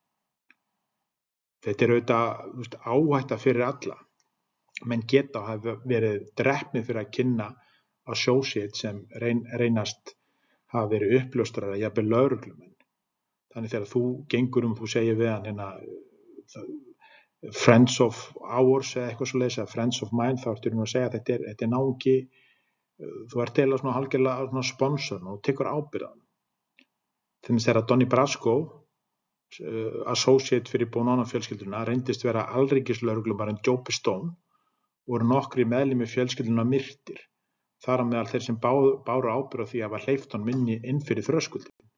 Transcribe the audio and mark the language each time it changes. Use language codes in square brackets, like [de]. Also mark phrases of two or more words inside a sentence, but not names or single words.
[is] Þetta auðvitað áhætta fyrir alla. Menn geta hafa verið drepnir fyrir að kynna associate sem reynast hafa verið uppljóstrarar, jafnvel lögreglumenn. Þannig þegar þú gengur þú segir við hann [en] friends of ours [is] eða eitthvað svoleiðis, eða [en] friends of mine, [is] þá ertu að segja að þetta náungi, þú ert eiginlega svona hálfgerðlega svona sponsor og tekur ábyrgð á hann. Þannig þegar Donnie Brasco, associate fyrir Bonanno fjölskylduna, reyndist vera alríkislögreglumaðurinn Joe Pistone, voru nokkrir meðlimir fjölskylduna myrtir, þar á meðal þeir sem báru ábyrgð á því að hafa hleypt honum inn fyrir þröskuldinn.